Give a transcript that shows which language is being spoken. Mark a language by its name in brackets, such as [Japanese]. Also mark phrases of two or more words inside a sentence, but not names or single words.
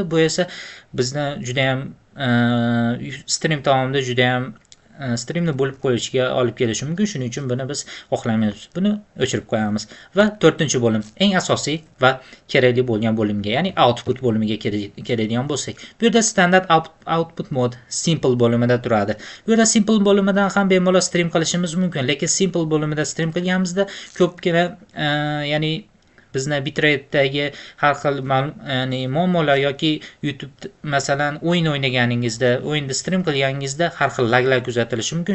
[Uzbek] Bu esa bizni juda ham stream davomida juda ham streamni bo'lib qo'yishga olib kelishi mumkin. Shuning uchun buni biz xohlamaymiz. Buni o'chirib qo'yamiz va 4-bo'lim, eng asosiy va kerakli bo'lgan bo'limga, ya'ni output bo'limiga keladigan bo'lsak, bu yerda [English] standard output mode simple [Uzbek] bo'limida turadi. Bu yerda simple bo'limidan ham bemalol stream qilishimiz mumkin, lekin simple bo'limida stream qilganimizda ko'pgina ya'ni bizni bitrate'dagi har xil ya'ni muammolar yoki YouTube masalan o'yin o'ynaganingizda, o'yinda stream qilganingizda har xil laglar kuzatilishi mumkin.